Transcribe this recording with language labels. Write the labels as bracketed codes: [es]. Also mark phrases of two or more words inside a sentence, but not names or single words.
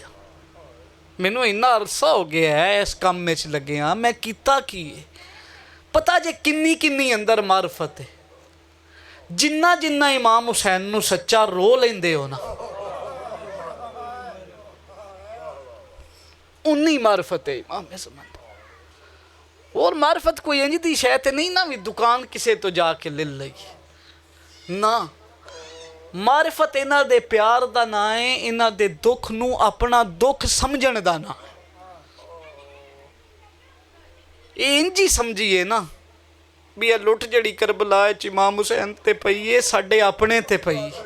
[pa] ਮੈਨੂੰ ਇੰਨਾ ਅਰਸਾ ਹੋ ਗਿਆ ਹੈ ਇਸ ਕੰਮ ਵਿੱਚ ਲੱਗਿਆ, ਮੈਂ ਕੀਤਾ ਕੀ ਹੈ। ਪਤਾ ਜੇ ਕਿੰਨੀ ਕਿੰਨੀ ਅੰਦਰ ਮਾਰਫਤ ਹੈ। ਜਿੰਨਾ ਜਿੰਨਾ ਇਮਾਮ ਹੁਸੈਨ ਨੂੰ ਸੱਚਾ ਰੋ ਲੈਂਦੇ ਹੋ ਨਾ, ਉਨੀ ਮਾਰਫਤ ਹੈ ਇਮਾਮ ਜ਼ਮਾਨ। ਔਰ ਮਾਰਫ਼ਤ ਕੋਈ ਇੰਜ ਦੀ ਸ਼ੈ ਤੇ ਨਹੀਂ ਨਾ ਭੀ ਦੁਕਾਨ ਕਿਸੇ ਤੋ ਜਾਕੇ ਲੈ ਲਈ ਨਾ। ਮਾਰਫ਼ਤ ਇਨ੍ਹਾਂ ਦੇ ਪਿਆਰ ਦਾ ਨਾਂ ਹੈ, ਇਨ੍ਹਾਂ ਦੇ ਦੁੱਖ ਨੂੰ ਆਪਣਾ ਦੁੱਖ ਸਮਝਣ ਦਾ ਨਾਂ। ਇੰਜ ਹੀ ਸਮਝੀਏ ਨਾ ਭੀ ਇਹ ਲੁੱਟ ਜਿਹੜੀ ਕਰਬਲਾ 'ਚ ਇਮਾਮ ਹੁਸੈਨ ਤੇ ਪਈ ਹੈ, ਸਾਡੇ ਆਪਣੇ ਤੇ ਪਈ।